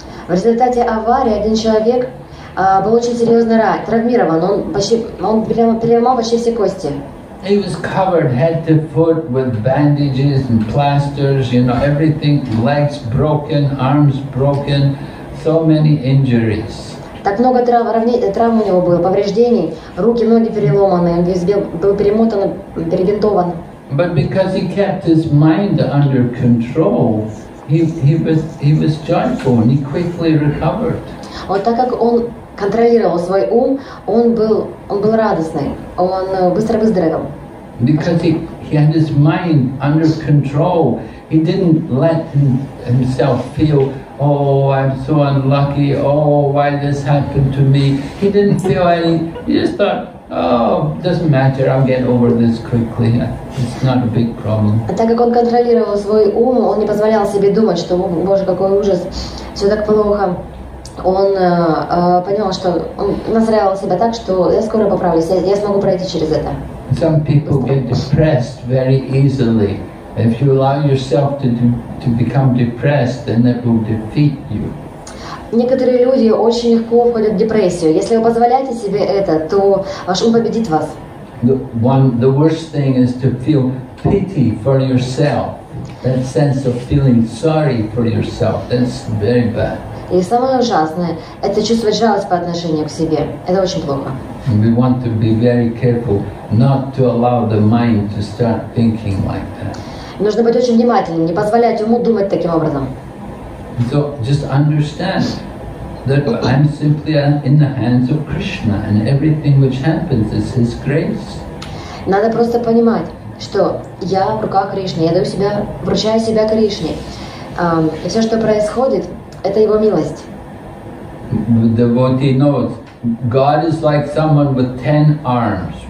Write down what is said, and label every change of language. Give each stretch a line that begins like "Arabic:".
Russian: В результате аварии один человек был очень серьезно травмирован. Он переломал почти все кости.
English: He was covered head to foot with bandages and plasters, you know, everything, legs broken, arms broken, so many injuries.
Russian: Так много травм у него было, повреждений, руки, ноги переломаны, он весь был перемотан, перебинтован.
English: But because he kept his mind under control, he was joyful and he quickly recovered.
Russian: Вот так как он контролировал свой ум, он был радостный, он быстро выздоровел.
English: Because he had his mind under control, he didn't let himself feel, oh, I'm so unlucky, oh, why this happened to me. He didn't feel any, he just thought, oh, doesn't matter, I'll get over this quickly, it's not a big problem.
Russian: А так как он контролировал свой ум, он не позволял себе думать, что, боже, какой ужас, все так плохо. Он понял, что он настраивал себя так, что я скоро поправлюсь, я смогу пройти через это.
English: Some people get depressed very easily. If you allow yourself to become depressed, then it will defeat you.
Russian: Некоторые люди очень легко входят в депрессию. Если вы позволяете себе это, то ваш ум победит вас.
English: The worst thing is to feel pity for yourself. That sense of feeling sorry for yourself, that's very bad.
Russian: И самое ужасное – это чувствовать жалость по отношению к себе. Это очень плохо.
English: And we want to be very careful not to allow the mind to start thinking like that.
Russian: Нужно быть очень внимательным, не позволять уму думать таким образом.
English: So just understand that I'm simply in the hands of Krishna, and everything which happens is His grace.
Russian: Надо просто понимать, что я в руках Кришны, я вручаю себя Кришне. И все, что происходит, это Его милость.
English: The devotee knows God is like someone with 10 arms.